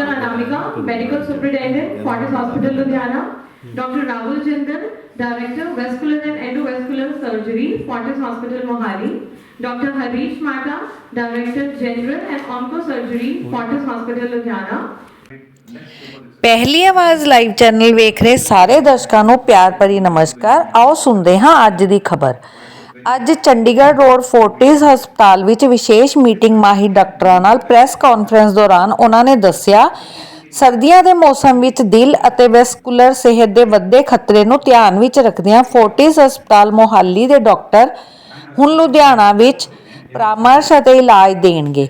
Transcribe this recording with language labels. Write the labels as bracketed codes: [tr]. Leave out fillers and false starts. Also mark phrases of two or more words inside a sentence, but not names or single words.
[en] Anamika, Medical Superintendent, Fortis Hospital, Ludhiana, Dr. Rahul Jindal, Director, Vascular and Endovascular Surgery, Fortis Hospital, Mohali, Dr. Harish Mata, Director General and Oncosurgery, Fortis Hospital, Ludhiana. [pa] ਪਹਿਲੀ ਆਵਾਜ਼ ਲਾਈਵ ਚੈਨਲ ਵੇਖ ਰਹੇ ਸਾਰੇ ਦਰਸ਼ਕਾਂ ਨੂੰ ਪਿਆਰ ਭਰੀ ਨਮਸਕਾਰ। ਆਓ ਸੁਣਦੇ ਹਾਂ ਅੱਜ ਦੀ ਖਬਰ। ਅੱਜ ਚੰਡੀਗੜ੍ਹ ਰੋਡ ਫੋਰਟਿਸ ਹਸਪਤਾਲ ਵਿੱਚ ਵਿਸ਼ੇਸ਼ ਮੀਟਿੰਗ ਮਾਹਿਰ ਡਾਕਟਰਾਂ ਨਾਲ [en] press conference [pa] ਦੌਰਾਨ ਉਹਨਾਂ ਨੇ ਦੱਸਿਆ, ਸਰਦੀਆਂ ਦੇ ਮੌਸਮ ਵਿੱਚ ਦਿਲ ਅਤੇ ਵੈਸਕੂਲਰ ਸਿਹਤ ਦੇ ਵੱਧਦੇ ਖਤਰੇ ਨੂੰ ਧਿਆਨ ਵਿੱਚ ਰੱਖਦਿਆਂ ਫੋਰਟਿਸ ਹਸਪਤਾਲ ਮੋਹਾਲੀ ਦੇ ਡਾਕਟਰ ਹੁਣ ਲੁਧਿਆਣਾ ਵਿੱਚ ਪਰਾਮਰਸ਼ ਅਤੇ ਇਲਾਜ ਦੇਣਗੇ।